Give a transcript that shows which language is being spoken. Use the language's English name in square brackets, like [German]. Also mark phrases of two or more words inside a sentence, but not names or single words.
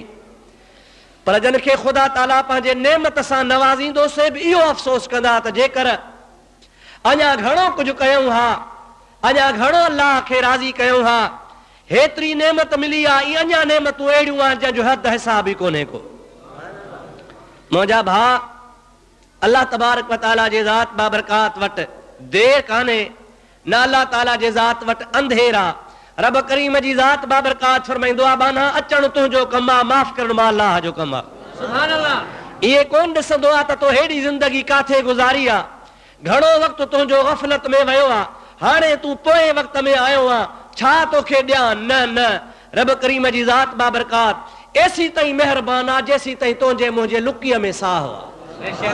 [Sindhi] पर जिन खे ख़ुदा ताला पंहिंजे नेमत सां नवाज़ींदो से बि इहो अफ़सोस कंदा त जेकर अञा घणो कुझु कयूं हा, अञा घणो अल्लाह खे राज़ी कयूं हा, हेतिरी नेमत मिली आहे, इहे अञा नेमतूं अहिड़ियूं आहिनि जंहिंजो हद हिसाब ई कोन्हे को। मुंहिंजा भाउ, अल्लाह [Arabic] تبارك و تعالى [Sindhi] जे ज़ात बाबरकात वटि देर कान्हे, न अल्लाह ताला जे ज़ात वटि अंधेर आहे। रब करीम जी ज़ात बाबरकात फरमाईंदो आहे, बाना अचण तुंहिंजो कमु आहे, माफ़ करण मां अल्लाह जो कमु आहे। [Arabic] سبحان الله. [Sindhi] ये कौन ॾिसंदो आहे त तो हेड़ी जिंदगी काथे गुज़ारी आहे, घणो वक़्तु तुंहिंजो गफ़लत में वियो आहे, हाणे तूं पोइ वक़्त में आयो आहे, छा तोखे ॾियां? न न, रब करीम जी ज़ात बाबरकात एसी ताईं महिरबान आहे जेसी ताईं तुंहिंजे मुंहिंजे लुकीअ में साह आहे।